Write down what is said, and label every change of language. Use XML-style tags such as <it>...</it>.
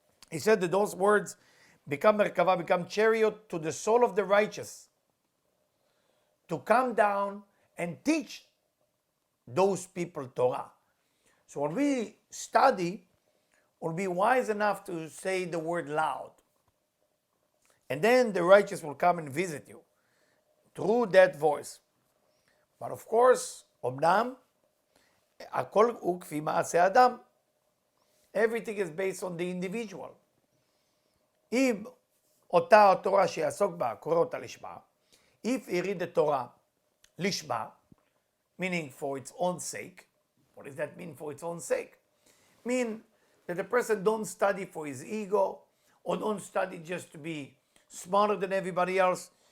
<en>He said that those words become merkava, become chariot to the soul of the righteous, to come down and teach those people Torah. So when we study, we'll be wise enough to say the word loud. And then the righteous will come and visit you through that voice. But of course,</en> <he>אומנם, הכל הוא כפי מעשה אדם.</he> <en>Everything is based on the individual.</en> <he>אם אותה התורה שיעסוק בה, קורא אותה לשמה,</he> <en>if he read the Torah לשמה, meaning for its own sake, what does that mean for its own sake? Mean that the person don't study for his ego, or don't study just to be smarter than everybody else.</en>